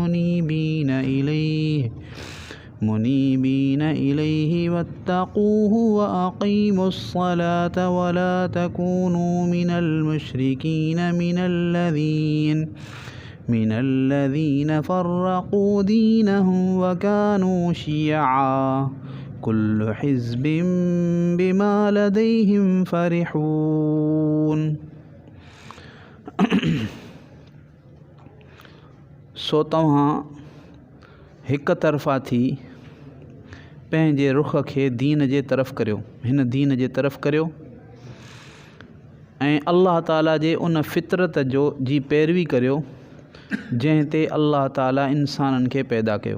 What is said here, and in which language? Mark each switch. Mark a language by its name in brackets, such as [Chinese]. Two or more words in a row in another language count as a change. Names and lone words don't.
[Arabic] منيبين إليه واتقوه وأقيموا الصلاة ولا تكونوا من المشركين من الذين فرقوا دينهم وكانوا شيعا كل حزب بما لديهم فرحون [Sindhi] सो तव्हां हिक तरफ़ा थी पंहिंजे रुख खे दीन जे तरफ़ करियो, हिन दीन जे तरफ़ करियो ऐं अल्लाह ताला जे उन फितरत जी पैरवी करियो जंहिं ते अल्लाह ताला इंसाननि खे पैदा कयो।